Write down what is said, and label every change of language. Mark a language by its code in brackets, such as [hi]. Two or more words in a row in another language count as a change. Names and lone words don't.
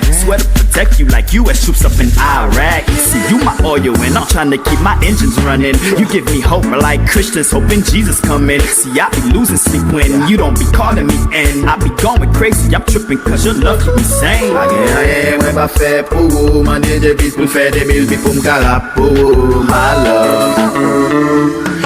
[en] Swear to protect you like US troops up in Iraq. See, you my oil and I'm trying to keep my engines running. You give me hope like Christians hoping Jesus coming. See, I be losing sleep when you don't be calling me, and I be going crazy. I'm tripping cause your love keep me sane. [ht] Agen mwen pa fè pou ou, mande de bis pou fè de mil bi pou m'kala pou [en] my love.